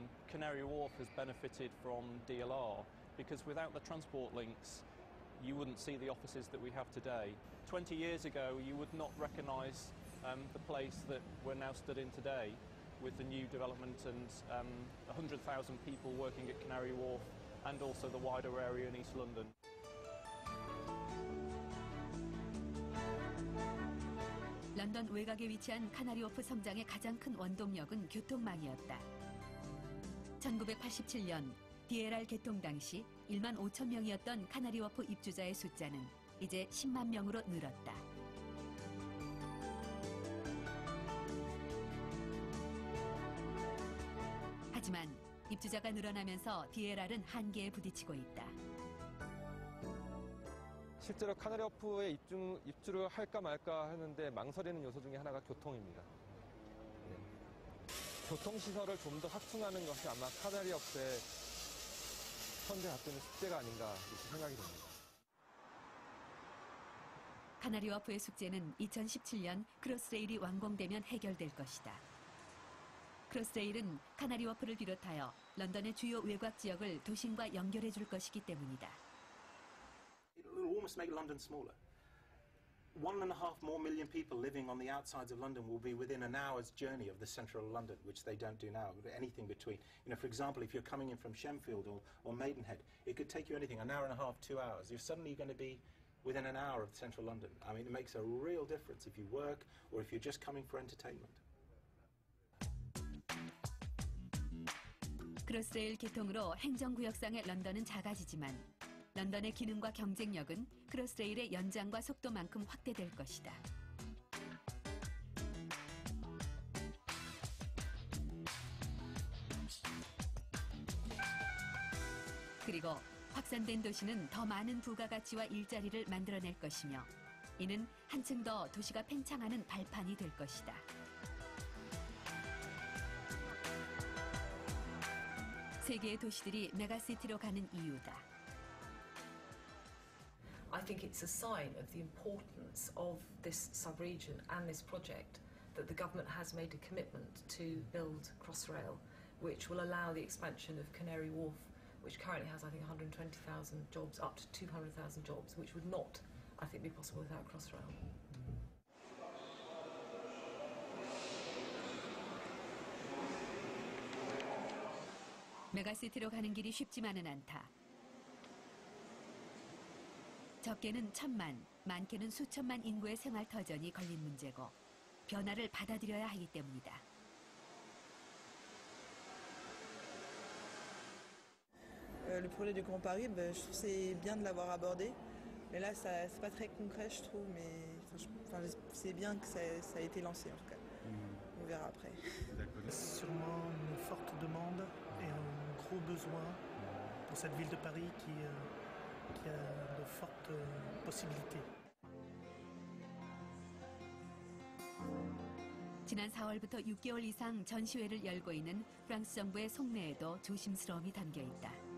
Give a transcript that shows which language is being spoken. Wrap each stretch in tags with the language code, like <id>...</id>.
<en>Canary Wharf has benefited from DLR because without the transport links you wouldn't see the offices that we have today. 20 years ago you would not recognise the place that we're now stood in today with the new development and 100,000 people working at Canary Wharf and also the wider area in East London.</en> <ko>런던 외곽에 위치한 카나리워프 성장의 가장 큰 원동력은 교통망이었다. 1987년 DLR 개통 당시 1만 5천 명이었던 카나리워프 입주자의 숫자는 이제 10만 명으로 늘었다. 하지만 입주자가 늘어나면서 DLR은 한계에 부딪히고 있다. 실제로 카나리 워프에 입주를 할까 말까 하는데 망설이는 요소 중에 하나가 교통입니다. 교통시설을 좀 더 확충하는 것이 아마 카나리 워프의 현재 갖고 있는 숙제가 아닌가 이렇게 생각이 됩니다. 카나리 워프의 숙제는 2017년 크로스레일이 완공되면 해결될 것이다. 크로스레일은 카나리 워프를 비롯하여 런던의 주요 외곽 지역을 도심과 연결해 줄 것이기 때문이다.</ko> <en>It will almost make London smaller. 1.5 more million people living on the outsides of London will be within an hour's journey of the central London, which they don't do now. Anything between, for example, if you're coming in from Shenfield or Maidenhead, it could take you anything, an hour and a half, 2 hours. You're suddenly going to be within an hour of central London. I mean, it makes a real difference if you work or if you're just coming for entertainment.</en> <ko>크로스레일 개통으로 행정구역상의 런던은 작아지지만 런던의 기능과 경쟁력은 크로스레일의 연장과 속도만큼 확대될 것이다. 그리고 확산된 도시는 더 많은 부가가치와 일자리를 만들어낼 것이며 이는 한층 더 도시가 팽창하는 발판이 될 것이다. 세계의 도시들이 메가시티로 가는 이유다.</ko> <en>I think it's a sign of the importance of this sub-region and this project that the government has made a commitment to build Crossrail, which will allow the expansion of Canary Wharf, which currently has, I think, 120,000 jobs, up to 200,000 jobs, which would not, I think, be possible without Crossrail.</en> <ko>메가시티로 가는 길이 쉽지만은 않다. 적게는 1,000만, 많게는 수천만 인구의 생활 터전이 걸린 문제고 변화를 받아들여야 하기 때문이다.</ko> <fr>Le projet du Grand Paris, je trouve que c'est bien de l'avoir abordé. Mais là, c'est pas très concret, je trouve. Mais c'est bien que ça a été lancé, en tout cas. On verra après. Sûrement une forte demande et un gros besoin pour cette ville de Paris qui a de fortes possibilités.</fr> <ko>지난 4월부터 6개월 이상 전시회를 열고 있는 프랑스 정부의 속내에도 조심스러움이 담겨 있다.</ko>